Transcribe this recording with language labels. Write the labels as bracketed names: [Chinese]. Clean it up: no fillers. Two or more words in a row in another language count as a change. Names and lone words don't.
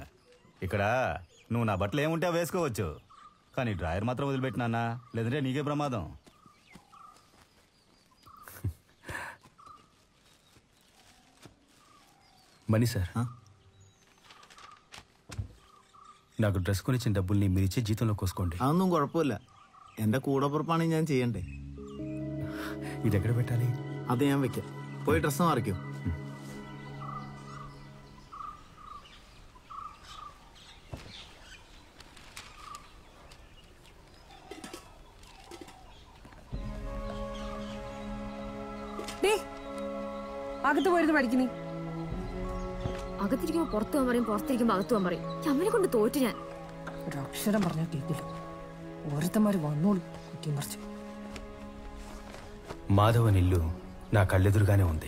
[Telugu] ఇక్కడ నువ్వు నా బట్టలు ఏముంటే వేసుకోవచ్చు, కానీ డ్రాయర్ మాత్రం వదిలిపెట్టినా, లేదంటే నీకే ప్రమాదం. మనీ సార్, నాకు డ్రెస్ కొనిచ్చిన డబ్బుల్ని మీరిచ్చే జీతంలో కోసుకోండి. [Malayalam] అదొന്നും കുഴപ്പമില്ല. എന്റെ കൂടപ്പുറപ്പാണ് ഞാൻ ചെയ്യണ്ടേ. [Telugu] ఇది ఎక్కడ పెట్టాలి? [Malayalam] അത് ഞാൻ വെക്കാം. പോയി ഡ്രസ്സ് മാറിക്കോ. അകത്ത് പോയിരുന്നു പഠിക്കുന്നേ. അകത്തിരിക്കുമ്പോ പുറത്തു പോകാൻ പറയും, പുറത്തിരിക്കുമ്പോ അകത്തു പോകാൻ പറയും. അമ്മനെ കൊണ്ട് തോറ്റു ഞാൻ. ഒരക്ഷരം പറഞ്ഞാൽ കേൾക്കില്ല. ഓരോരുത്തന്മാര് വന്നോളൂ കുറ്റിയും പറിച്ചു. [Telugu] మాధవన్ ఇల్లు నా కళ్ళెదురుగానే ఉంది.